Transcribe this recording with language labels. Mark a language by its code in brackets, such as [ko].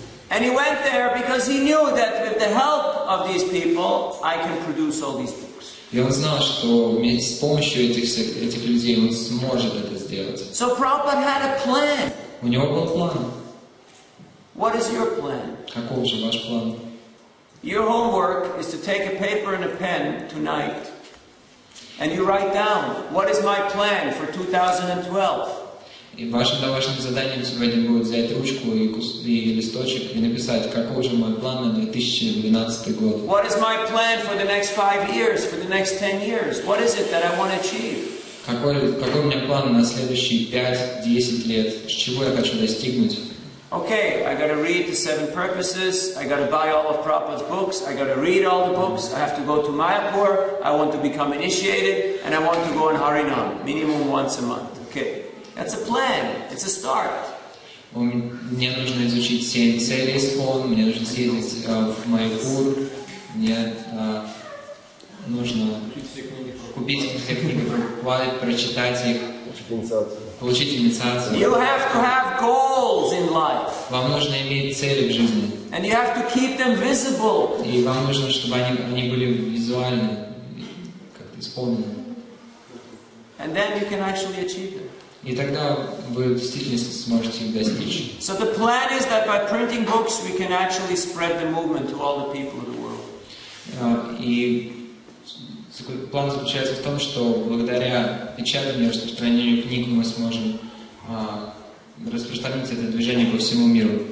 [en] And he went there because he knew that with the help of these people, I can produce all these books. [ru] И он знал, что с помощью этих людей он сможет это сделать. [en] So Prabhupada had a plan. [ru] У него был план. [en] What is your plan? [ru] Каков же ваш план? [en] Your homework is to take a paper and a pen tonight and you write down, what is my plan for 2012? [ru] И вашим домашним заданием сегодня будет взять ручку и листочек и написать, какой же мой план на 2012 год. [en] What is my plan for the next 5 years, for the next 10 years? What is it that I want to achieve? [ru] Какой у меня план на следующие 5-10 лет? Чего я хочу достигнуть? [en] Okay, I got to read the 7 purposes, I got to buy all of Prabhupada's books, I got to read all the books, I have to go to Mayapur, I want to become initiated, and I want to go on Harinam, minimum once a month. Okay, that's a plan, it's a start. [ru] Мне нужно изучить 7 целей ИСККОН, мне нужно съездить в Майяпур, мне нужно купить все книги, прочитать их, получить инициацию. [en] You have to have goals in life. [ru] Вам нужно иметь цели в жизни. [en] And you have to keep them visible. [ru] И вам нужно, чтобы они были визуальны, как-то исполнены. [en] And then you can actually achieve them. [ru] И тогда вы действительно сможете их достичь. [en] So the plan is that by printing books we can actually spread the movement to all the people of the world. [ru] И план заключается в том, что благодаря печатанию и распространению книг мы сможем распространить это движение по всему миру.